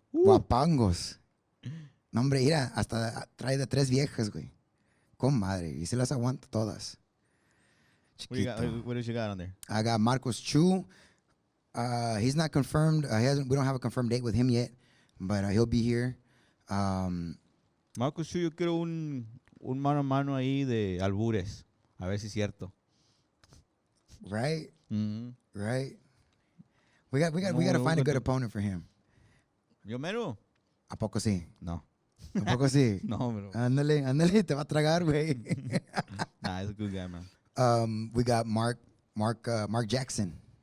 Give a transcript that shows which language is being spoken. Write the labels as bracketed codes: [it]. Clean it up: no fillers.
[es] Guapangos. No, hombre, mira, hasta trae de 3 viejas, güey. con madre. Y se las aguanta todas. Chiquito. [en] What else you got on there? I got Marcos Chu. He's not confirmed. We don't have a confirmed date with him yet, but he'll be here. [es] Marcos Chu, yo quiero un mano a mano ahí de albures. A ver si es cierto. [en] Right? Mm-hmm. Right? We got to find a good opponent for him. [es] ¿Yo mero? ¿A poco sí? No. ¿A poco sí? No, bro. Ándale, te va a tragar, güey. [en] Nah, he's a good guy, man. We got Mark Jackson.